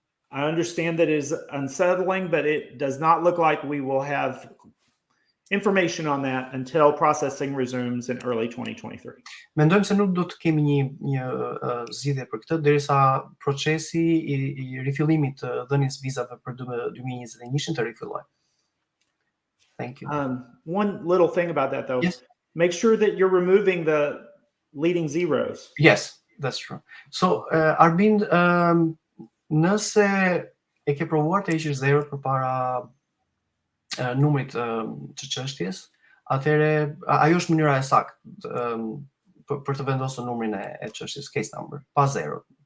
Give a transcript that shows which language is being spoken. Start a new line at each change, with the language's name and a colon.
English: I understand that it is unsettling, but it does not look like we will have information on that until processing resumes in early 2023.
Albanian: Mendojmë se nuk do të kemi një zgjidhje për këtë derisa procesi I rifillimit të dhënies vizave për 2021 të rifillojë.
English: Thank you. One little thing about that, though, Yes. make sure that you're removing the leading zeros. Yes, that's true.
Albanian: So, Arbin, nëse e ke provuar të heqësh zerot përpara numrit të çështjes, atëherë ajo është mënyra e saktë për të vendosur numrin e çështjes, case number, pa zero.